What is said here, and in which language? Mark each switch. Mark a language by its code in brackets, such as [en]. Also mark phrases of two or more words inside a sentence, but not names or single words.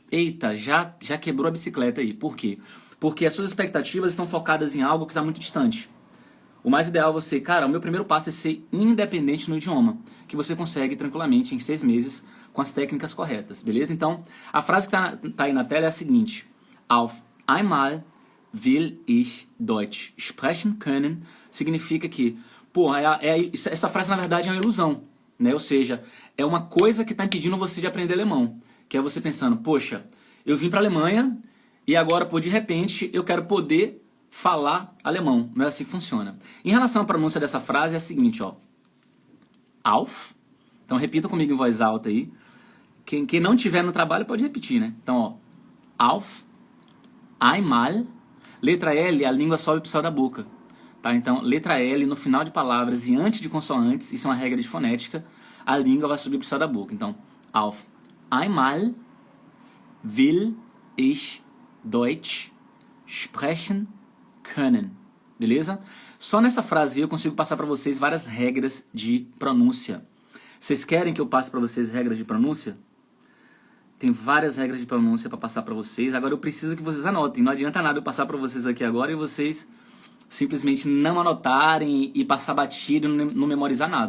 [pt] Eita, já quebrou a bicicleta aí. Por quê? Porque as suas expectativas estão focadas em algo que está muito distante. O mais ideal é você, cara, o meu primeiro passo é ser independente no idioma, que você consegue tranquilamente em 6 meses com as técnicas corretas, beleza? Então, a frase que tá aí na tela é a seguinte: [de] Auf einmal will ich Deutsch sprechen können, [pt] significa que, essa frase na verdade é uma ilusão, né? Ou seja, é uma coisa que está impedindo você de aprender alemão, que é você pensando, poxa, eu vim para a Alemanha e agora, de repente, eu quero poder falar alemão. Não é assim que funciona. Em relação à pronúncia dessa frase, é a seguinte, ó. Auf. Então, repita comigo em voz alta aí. Quem não tiver no trabalho pode repetir, né? Então, ó. [de] Auf. Einmal. [pt] Letra L, a língua sobe pro céu da boca. Tá? Então, letra L no final de palavras e antes de consoantes, isso é uma regra de fonética, a língua vai subir pro céu da boca. Então, [de] auf einmal will ich Deutsch sprechen können. [pt] Beleza? Só nessa frase eu consigo passar para vocês várias regras de pronúncia. Vocês querem que eu passe para vocês regras de pronúncia? Tem várias regras de pronúncia para passar para vocês. Agora eu preciso que vocês anotem. Não adianta nada eu passar para vocês aqui agora e vocês simplesmente não anotarem e passar batido e não memorizar nada.